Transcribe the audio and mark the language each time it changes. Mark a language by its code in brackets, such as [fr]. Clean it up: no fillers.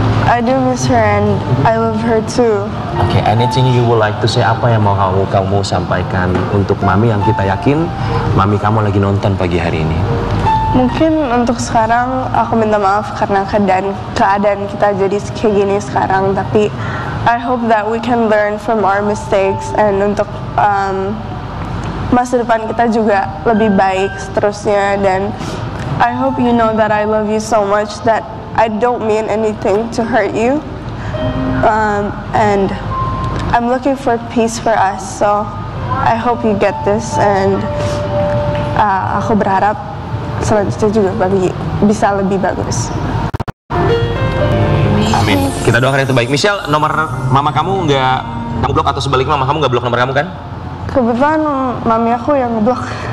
[en] I do miss her and I love her too. Oke, anything you would like to say? [id] Apa yang mau kamu sampaikan untuk Mami, yang kita yakin Mami kamu lagi nonton pagi hari ini? Mungkin untuk sekarang aku minta maaf karena keadaan kita jadi kayak gini sekarang, tapi [en] I hope that we can learn from our mistakes, [id] and untuk masa depan kita juga lebih baik seterusnya. Dan [en] I hope you know that I love you so much that I don't mean anything to hurt you. And I'm looking for peace for us, so I hope you get this. [id] And aku berharap selanjutnya juga bisa lebih bagus. Amin. Kita doakan yang terbaik. Michelle, nomor mama kamu nggak kamu blok atau sebaliknya mama kamu nggak blok nomor kamu kan? Kebetulan mami aku yang ngeblok.